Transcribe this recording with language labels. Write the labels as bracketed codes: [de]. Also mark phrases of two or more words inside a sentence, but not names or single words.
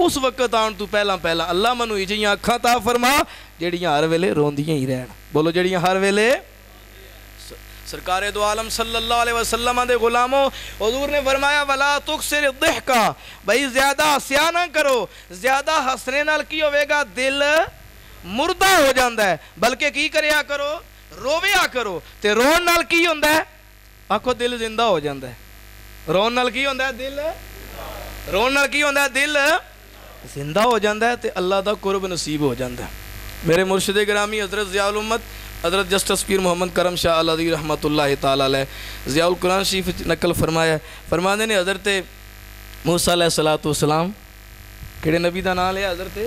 [pa] اس وقت آن تو پہلا اللہ منو ایجیاں اکھاں عطا فرما جڑیاں ہر ویلے روندیاں ہی رہن. بولو جڑیاں ہر ویلے. سرکار دو عالم [ar] صلی اللہ علیہ وسلم [pa] دے غلاموں حضور نے فرمایا [ar] ولا تکسر الضحکا. [pa] بھئی زیادہ ہسیا نہ کرو. زیادہ ہسنے نال کی ہوئے گا؟ دل مردہ ہو جاندہ ہے. بلکہ کی کریا کرو؟ رویا کرو. تے رون نال کی ہوندہ ہے؟ آکھو دل زندہ ہو جاندہ ہے. رون نال کی ہوندہ ہے؟ دل رون نال کی ہوندہ ہے؟ دل زندہ ہو جاندہ ہے تے اللہ دا قرب نصیب ہو جاندہ ہے. میرے مرشد گرامی حضرت ضیاء الامت حضرت جسٹس پیر محمد کرم شاہ علیہ [ar] رحمت اللہ تعالیٰ علیہ [pa] ضیاء القرآن شریف نقل فرمایا فرمانے نے حضرت موسیٰ [ar] علیہ السلام [pa] کیڑے نبی دا نام لیا؟